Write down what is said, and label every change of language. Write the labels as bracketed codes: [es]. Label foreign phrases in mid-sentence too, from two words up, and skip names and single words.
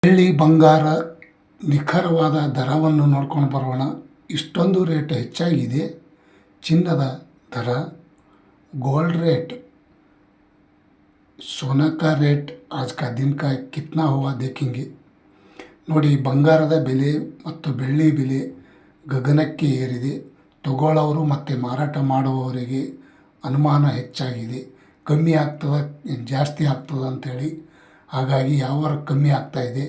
[kn] ಬೆಳ್ಳಿ ಬಂಗಾರ ನಿಖರವಾದ ದರವನ್ನು ನೋಡ್ಕೊಂಡು ಬರೋಣ. ಇಷ್ಟೊಂದು ರೇಟ್ ಹೆಚ್ಚಾಗಿದೆ. ಚಿನ್ನದ ದರ, [en] gold rate, [hi] सोना का रेट आज का दिन का कितना हुआ देखेंगे. [kn] ನೋಡಿ, ಬಂಗಾರದ ಬೆಲೆ ಮತ್ತು ಬೆಳ್ಳಿ ಬೆಲೆ ಗಗನಕ್ಕೆ ಏರಿದೆ. ತಗೊಳ್ಳೋರು ಮತ್ತು ಮಾರಾಟ ಮಾಡುವವರಿಗೆ ಅನುಮಾನ ಹೆಚ್ಚಾಗಿದೆ. ಕಮ್ಮಿ ಆಗ್ತದ ಜಾಸ್ತಿ ಆಗ್ತದ ಅಂಥೇಳಿ. ಹಾಗಾಗಿ ಯಾವ ಕಮ್ಮಿ ಆಗ್ತಾಯಿದೆ.